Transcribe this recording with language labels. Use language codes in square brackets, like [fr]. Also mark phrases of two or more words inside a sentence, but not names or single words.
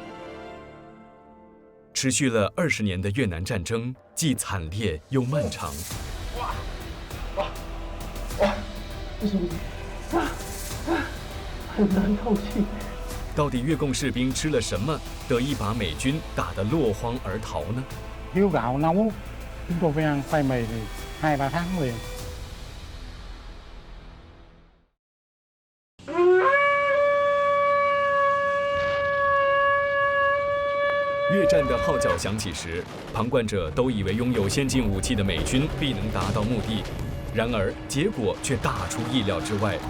[zh] 持续了20年的越南战争，既惨烈又漫长。不行，很难透气。到底越共士兵吃了什么，得以把美军打得落荒而逃呢？ [vi] Thiếu gạo nấu, chúng tôi phải ăn khoai mì thì 2-3 tháng liền. [zh] 越战的号角响起时，旁观者都以为拥有先进武器的美军必能达到目的，然而结果却大出意料之外。